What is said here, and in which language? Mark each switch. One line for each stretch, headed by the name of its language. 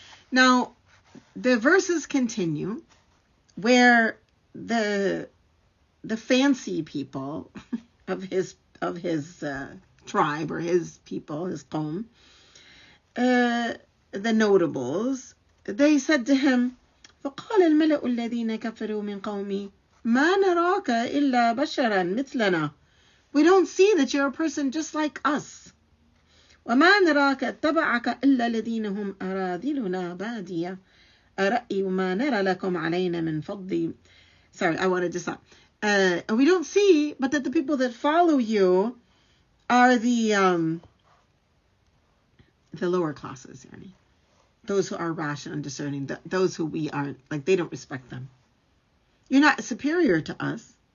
English: Now, the verses continue where the fancy people of his tribe, or his people, his qawm, the notables, they said to him,
Arabic: فقال الملأ الذين كفروا من قومي ما نراك إلا بشرا مثلنا.
English: We don't see that you're a person just like us.
Arabic: وما نراك اتبعك إلا الذين هم أراذلنا بادية الرأي وما نرى لكم علينا من فضل.
English: Sorry, I wanted to stop. We don't see, but that the people that follow you are the lower classes, yani. those who are rational and discerning, those who we aren't, like they don't respect them. You're not superior to us.